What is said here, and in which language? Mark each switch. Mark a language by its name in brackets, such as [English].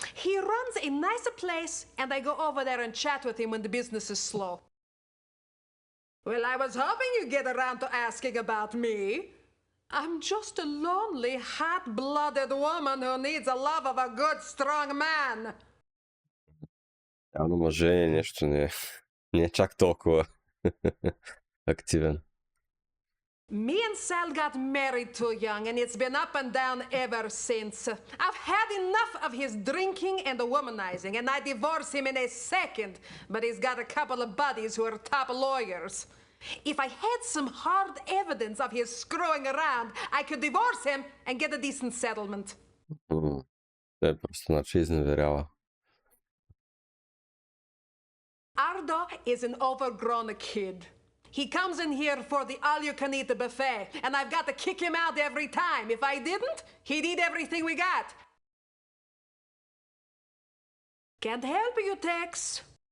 [English] He runs a nicer place, and I go over there and chat with him when the business is slow. Well, I was hoping you'd get around to asking about me. I'm just a lonely, hot-blooded woman who needs the love of a good, strong man. [Bulgarian] Явно мъже нещо не е чак толкова активен. [English] Me and Sal got married too young, and it's been up and down ever since. I've had enough of his drinking and the womanizing, and I divorce him in a second, but he's got a couple of buddies who are top lawyers. If I had some hard evidence of his screwing around, I could divorce him and get a decent settlement. [Bulgarian] Той просто значи изневерява. [English] Ardo is an overgrown kid. He comes in here for the all-you-can-eat buffet, and I've got to kick him out every time. If I didn't, he'd eat everything we got. Can't help you, Tex.